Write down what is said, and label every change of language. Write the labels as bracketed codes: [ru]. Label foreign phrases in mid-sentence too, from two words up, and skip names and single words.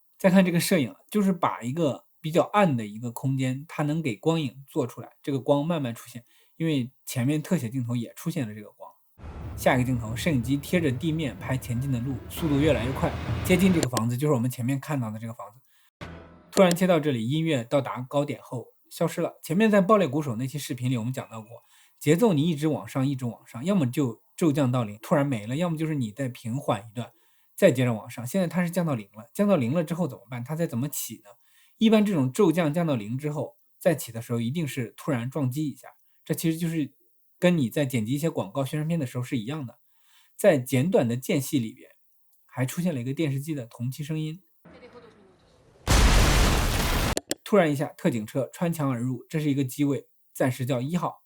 [zh] 再看這個攝影，就是把一個比較暗的一個空間，它能給光影做出來，這個光慢慢出現，因為前面特寫鏡頭也出現了這個光。下一個鏡頭，攝影機貼着地面拍前進的路，速度越來越快，接近這個房子，就是我們前面看到的這個房子。突然切到這裡，音樂到達高點後消失了。前面在爆裂鼓手那期視頻裡我們講到過，節奏你一直往上一直往上，要麼就驟降到零突然沒了，要麼就是你再平緩一段再接着往上。現在它是降到零了，降到零了之後怎麼辦？它再怎麼起呢？一般這種驟降降到零之後再起的時候一定是突然撞擊一下，這其實就是跟你在剪輯一些廣告宣傳片的時候是一樣的。在簡短的間隙裡邊還出現了一個電視機的同期聲音。突然一下，特警車穿牆而入，這是一個機位，暫時叫1號。